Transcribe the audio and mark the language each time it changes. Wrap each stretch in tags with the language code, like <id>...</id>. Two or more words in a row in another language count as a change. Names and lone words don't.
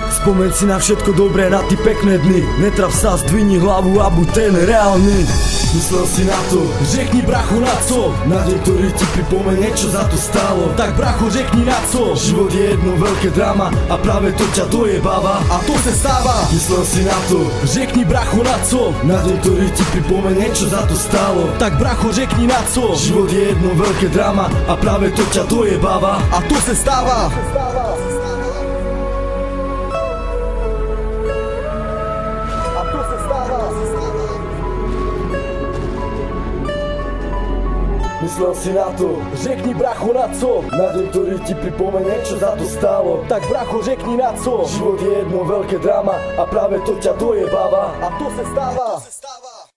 <sk>Spomeň si na všetko dobré, na ty pekné dny, netrav sa, zdvihni hlavu a buď ten reálny.</sk> <cs>Myslel si na to, Řekni brachu na co,</cs> <sk>na deň, ktorý ti pripomenie, čo za to stálo.</sk> <cs>tak bracho řekni na co,</cs> <sk>Život je jedno veľké drama a práve to ťa dojebáva.</sk> <cs>a to se stává. Myslel si na to, Řekni brachu na co,</cs> <sk>na deň, ktorý ti pripomenie, čo za to stálo.</sk> <cs>tak bracho řekni na co,</cs> <sk>Život je jedno veľké drama a práve to ťa dojebáva.</sk> <cs>a to se stává. Myslel si na to, Řekni brachu na co,</cs> <sk>na deň, ktorý ti pripomenie, čo za to stálo.</sk> <cs>tak bracho řekni na co,</cs> <sk>Život je jedno veľké drama a práve to ťa dojebáva.</sk> <cs>a to se stává.</cs>